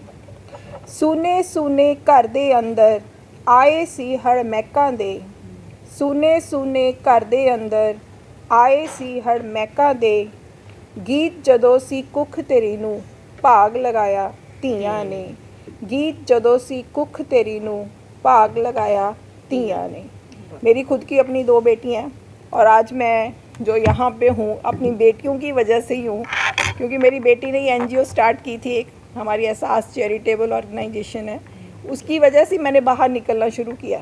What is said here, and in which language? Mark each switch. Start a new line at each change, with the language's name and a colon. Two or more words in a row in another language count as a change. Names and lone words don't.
Punjabi: ਸੁਨੇ ਸੁਨੇ ਘਰ ਦੇ ਅੰਦਰ ਆਏ ਸੀ ਹੜ ਮਹਿਕਾਂ ਦੇ। ਸੁਨੇ ਸੁਨੇ ਘਰ ਦੇ ਅੰਦਰ ਆਏ ਸੀ ਹੜ ਮਹਿਕਾਂ ਦੇ। ਗੀਤ ਜਦੋਂ ਸੀ ਕੁੱਖ ਤੇਰੀ ਨੂੰ ਭਾਗ ਲਗਾਇਆ ਧੀਆਂ ਨੇ। ਗੀਤ ਜਦੋਂ ਸੀ ਕੁੱਖ ਤੇਰੀ ਨੂੰ ਭਾਗ ਲਗਾਇਆ ਧੀਆਂ ਨੇ।
Hindi: मेरी खुद की अपनी 2 बेटियां हैं और आज मैं जो यहाँ पे हूँ अपनी बेटियों की वजह से ही हूँ, क्योंकि मेरी बेटी ने ये NGO स्टार्ट की थी, एक हमारी एहसास
English: charitable organisation
Hindi: है, उसकी वजह से मैंने बाहर निकलना शुरू किया।